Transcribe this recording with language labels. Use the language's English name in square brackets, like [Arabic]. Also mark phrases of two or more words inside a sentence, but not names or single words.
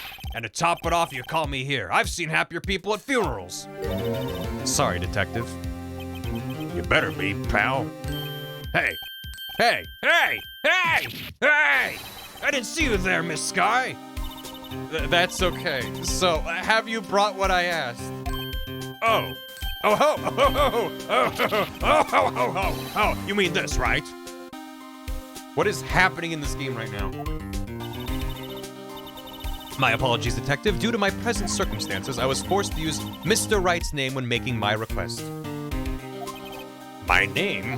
[English] And to top it off, you call me here. I've seen happier people at funerals. Sorry, Detective. You better be, pal. Hey. Hey! Hey! Hey! Hey! I didn't see you there, Miss Sky. That's okay. So, have you brought what I asked? Oh. Oh, ho! Oh, ho, ho! Oh, ho, ho! Oh, ho, ho, ho! Oh, you mean this, right? What is happening in this game right now? My apologies, Detective. Due to my present circumstances, I was forced to use Mr. Wright's name when making my request. My name?